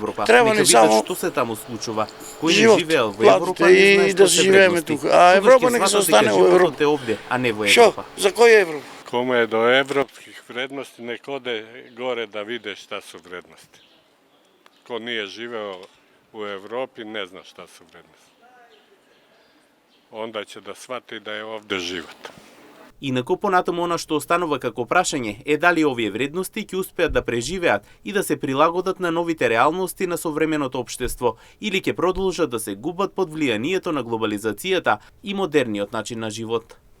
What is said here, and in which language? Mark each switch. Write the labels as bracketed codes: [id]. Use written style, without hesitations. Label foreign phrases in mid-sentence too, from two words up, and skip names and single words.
[mk] Треба ни само што се таму случува. Кој живот, не живеел во Европа, и да живееме тука. А Европа нека се остане во Европа. Овде, а не во Европа. Шо? За кој Европа? [sr] Коме е до европских вредности, нек оде горе да види шта су вредности. Ко nije живео u Evropi ne zna šta su vrednosti. Onda će da shvati da je ovde život. [mk] Инаку понатаму она што останува како прашање е дали овие вредности ќе успеат да преживеат и да се прилагодат на новите реалности на современото општество или ќе продолжат да се губат под влијанието на глобализацијата и модерниот начин на живот.